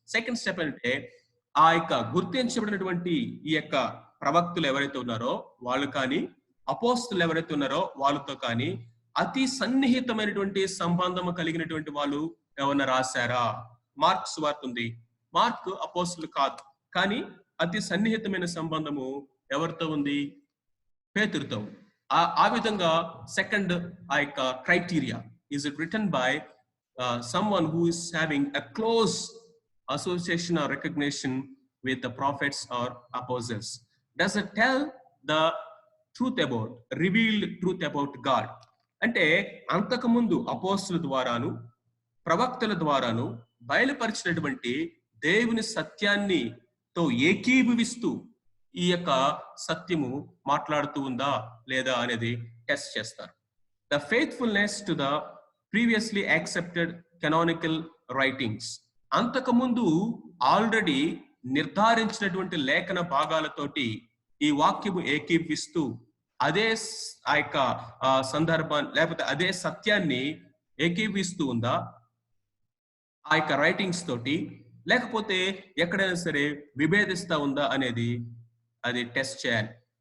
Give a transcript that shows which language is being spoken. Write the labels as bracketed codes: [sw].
[te] Second step అంటే, ఆ యొక్క గుర్తించబడినటువంటి ఈ యొక్క ప్రవక్తులు ఎవరైతే ఉన్నారో వాళ్ళు కానీ, అపోస్తులు ఎవరైతే ఉన్నారో వాళ్ళతో కానీ అతి సన్నిహితమైనటువంటి సంబంధము కలిగినటువంటి వాళ్ళు ఎవరన్నా రాశారా? మార్క్ సువార్త ఉంది. మార్క్ అపోస్తులు కాదు, కానీ అతి సన్నిహితమైన సంబంధము ఎవరితో ఉంది? పేతురుతో. ఆ విధంగా సెకండ్ ఆ యొక్క criteria, [en] Is it written by someone who is having a close association or recognition with the prophets or apostles? Does it tell the truth about, revealed truth about God? [te] అంటే అంతకుముందు అపోస్తుల ద్వారాను ప్రవక్తల ద్వారాను బయలుపరిచినటువంటి దేవుని సత్యాన్ని తో ఏకీభవిస్తూ ఈ యొక్క సత్యము మాట్లాడుతూ ఉందా లేదా అనేది టెస్ట్ చేస్తారు. [en] the faithfulness to the previously accepted canonical writings, [te] అంతకుముందు ఆల్రెడీ నిర్ధారించినటువంటి లేఖన భాగాలతోటి ఈ వాక్యము ఏకీభవిస్తూ అదే ఆ యొక్క సందర్భాన్ని లేకపోతే అదే సత్యాన్ని ఏకీభవిస్తూ ఉందా ఆ యొక్క రైటింగ్స్ తోటి, లేకపోతే ఎక్కడైనా సరే విభేదిస్తా ఉందా అనేది అది టెస్ట్ చేయాలి.